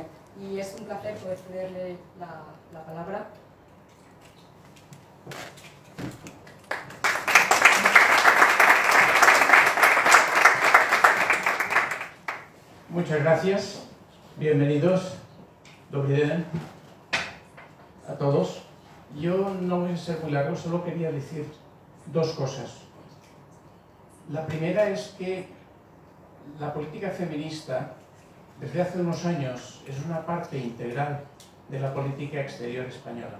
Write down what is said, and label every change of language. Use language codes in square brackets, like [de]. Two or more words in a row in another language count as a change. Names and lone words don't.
[es] Y es un placer poder cederle la palabra. Muchas gracias, bienvenidos, [cs] dobrý den [es] a todos. Yo no voy a ser muy largo, solo quería decir dos cosas. La primera es que la política feminista desde hace unos años es una parte integral de la política exterior española.